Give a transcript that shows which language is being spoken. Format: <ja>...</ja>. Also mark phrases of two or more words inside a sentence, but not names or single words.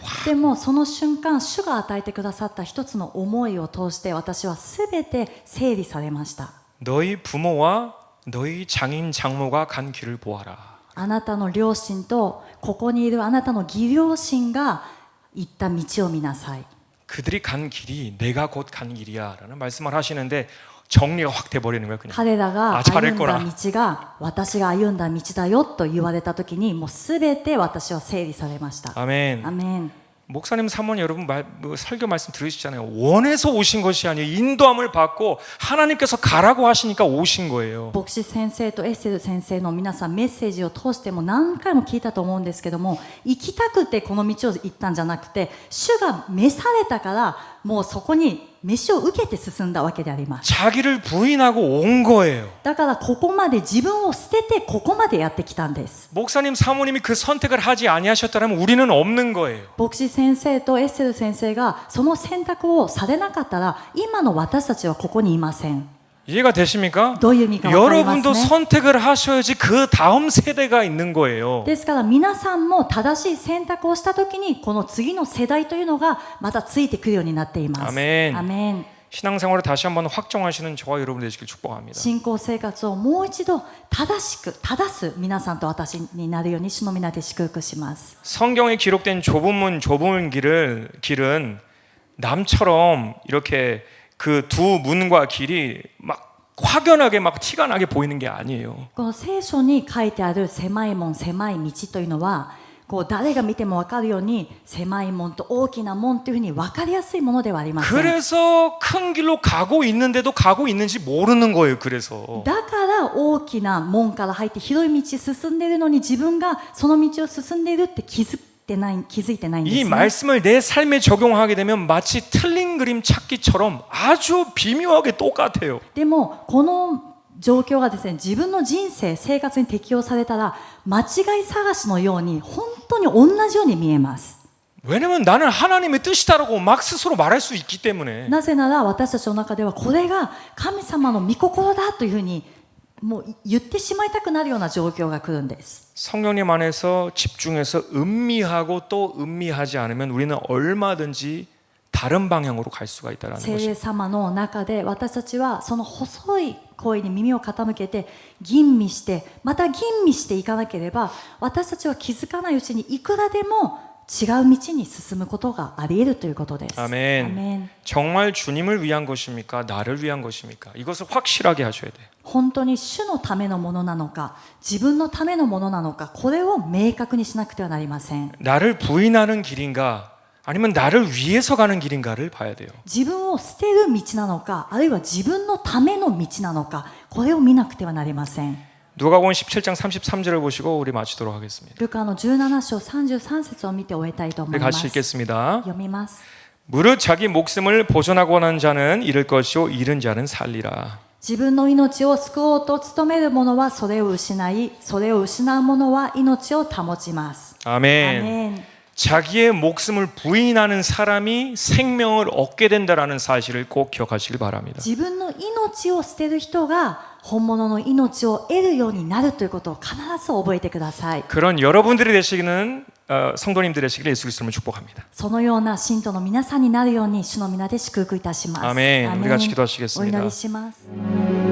<ja>でもその瞬間、主が与えてくださった一つの思いを通して私はすべて整理されました。</ja> <ko>너희 부모와 너희 장인 장모가 간 길을 보아라.</ko> <ja>あなたの両親とここにいるあなたの義両親が行った道を見なさい。</ja> <ko>그들이 간 길이 내가 곧 간 길이야라는 말씀을 하시는데 정리가 확 돼버리는 거예요. 그냥.</ko> <ja>彼らが</ja> <ko>아</ko> <ja>歩</ja> <ko>잘할</ko> <ja>んだ</ja> <ko>거라.</ko> <ja>道が私が歩んだ道だよと言われた時にもうすべて私は整理されました。</ja> <ko>아멘.</ko> <ja>アメン。</ja> <ko>목사님, 사모님 여러분 설교 말씀 들으시잖아요. 원해서 오신 것이 아니에요. 인도함을 받고 하나님께서 가라고 하시니까 오신 거예요.</ko> <ja>牧師先生とエッセル先生の皆さんメッセージを通しても何回も聞いたと思うんですけども、行きたくてこの道を行ったんじゃなくて、主が召されたからもうそこに召しを受けて進んだわけであります。</ja> <ko>자기를 부인하고 온 거예요.</ko> <ja>だからここまで自分を捨ててここまでやってきたんです。</ja> <ko>목사님, 사모님이 그 선택을 하지 아니하셨다면 우리는 없는 거예요.</ko> <ja>牧師先生とエッセル先生がその選択をされなかったら今の私たちはここにいません。</ja> <ko>이해가 되십니까?</ko> <ja>どういう意味か分かります</ja> <ko>여러분도</ko> <ja>ね。</ja> <ko>선택을 하셔야지 그 다음 세대가 있는 거예요.</ko> <ja>ですから皆さんも正しい選択をしたときにこの次の世代というのがまたついてくるようになっています。アメン。アメン。</ja> <ko>신앙생활을 다시 한번 확정하시는 저와 여러분 되시길 축복합니다.</ko> <ja>信仰生活をもう一度正す皆さんと私になるように主の皆で祝福します。</ja> <ko>성경에 기록된 좁은 문 좁은 길은 남처럼 이렇게 그 두 문과 길이 막 확연하게 막 티가 나게 보이는 게 아니에요.</ko> <ja>この聖書に書いてある狭い門狭い道というのはこう誰が見ても分かるように狭い門と大きな門というふうに分かりやすいものではありません。</ja> <ko>그래서 큰 길로 가고 있는데도 가고 있는지 모르는 거예요. 그래서</ko> <ja>だから大きな門から入って広い道進んでいるのに自分がその道を進んでいるって気づいてないんです</ja> <ko>이</ko> <ja>ね。</ja> <ko>말씀을 내 삶에 적용하게 되면 마치 틀린 그림 찾기처럼 아주 비묘하게 똑같아요.</ko> <ja>でもこの状況がですね、自分の人生生活に適用されたら間違い探しのように本当に同じように見えます。</ja> <ko>왜냐면 나는 하나님의 뜻이다라고 막 스스로 말할 수 있기 때문에.</ko> <ja>なぜなら私たちの中ではこれが神様の御心だというふうにもう言ってしまいたくなるような状況が来るんです。</ja> <ko>성령님 안에서 집중해서 음미하고 또 음미하지 않으면 우리는 얼마든지 다른 방향으로 갈 수가 있다라는</ko> <ja>聖</ja> <ko>것입니다.</ko> <ja>霊様の中で私たちはその細い声に耳を傾けて吟味してまた吟味していかなければ私たちは気づかないうちにいくらでも違う道に進むことがあり得るということです。</ja> <ko>아멘.</ko> <ja>アメン。</ja> <ko>정말 주님을 위한 것입니까? 나를 위한 것입니까? 이것을 확실하게 하셔야 돼요.</ko> <ja>本当に主のためのものなのか自分のためのものなのかこれを明確にしなくてはなりません。</ja> <ko>나를 부인하는 길인가 아니면 나를 위해서 가는 길인가를 봐야 돼요.</ko> <ja>自分を捨てる道なのかあるいは自分のための道なのかこれを見なくてはなりません。</ja> <ko>누가복음 17장 33절을 보시고 우리 마치도록 하겠습니다.</ko> <ja>ルカの17章33節を見て終えたいと思</ja> <ko>우리</ko> <ja>いま</ja> <ko>같이</ko> <ja>す。</ja> <ko>읽겠습니다.</ko> <ja>読みます。</ja> <ko>무릇 자기 목숨을 보존하고 하는 자는 잃을 것이요 잃은 자는 살리라.</ko> <ja>自分の命を救おうと努める者はそれを失いそれを失う者は命を保ちます。</ja> <ko>아멘.</ko> <ja>アメン。</ja> <ko>자기의 목숨을 부인하는 사람이 생명을 얻게 된다라는 사실을 꼭 기억하시길 바랍니다.</ko> <ja>自分の命を捨てる人が本物の命を得るようになるということを必ず覚えてください。</ja> <ko>그런 여러분들이 되시기는 성도님들이 되시기를 예수 그리스도로 축복합니다.</ko> <ja>そのような信徒の皆さんになるように主の皆で祝福いたします。</ja> <ko>아멘.</ko> <ja>アメン。</ja> <ko>우리 같이 기도하시겠습니다.</ko> <ja>お祈りします。</ja>